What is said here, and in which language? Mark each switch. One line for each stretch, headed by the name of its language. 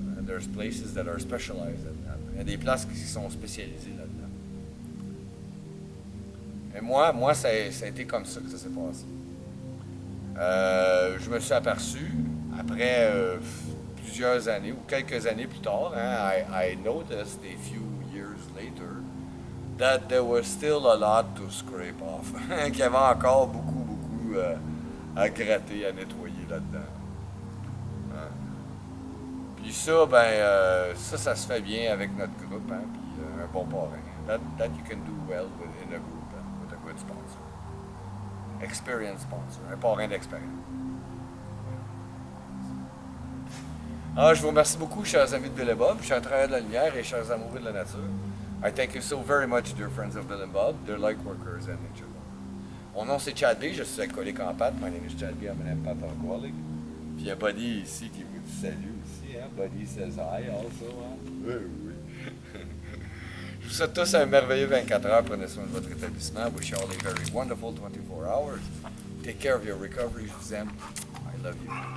English: And there's places that are specialized in that.
French: Il y a des places qui sont spécialisées là-dedans. Et moi ça a été comme ça que ça s'est passé. Je me suis aperçu, après plusieurs années, ou quelques années plus tard, hein,
English: I noticed a few years later that there was still a lot to scrape off.
French: Qu'il y avait encore beaucoup à gratter, à nettoyer là-dedans. Hein. Puis ça, ça se fait bien avec notre groupe, hein, puis un bon parrain.
English: That you can do well in a group, hein, with a good sponsor. Experience sponsor,
French: un parrain d'expérience. Je vous remercie beaucoup, chers amis de Bill and Bob, chers travailleurs de la lumière et chers amoureux de la nature.
English: I thank you so very much, dear friends of Bill and Bob, dear light workers and nature lovers.
French: Mon nom c'est Chad B, je suis alcoolique en pâte.
English: My name is Chad B, I'm an empath alcoholic.
French: Puis il y a Buddy ici qui vous salue aussi, hein?
English: Buddy says hi also, hein?
French: Oui. Je vous souhaite tous un merveilleux 24 heures. Prenez soin de votre établissement.
English: Wish you all a very wonderful 24 hours. Take care of your recovery.
French: Je vous aime.
English: I love you.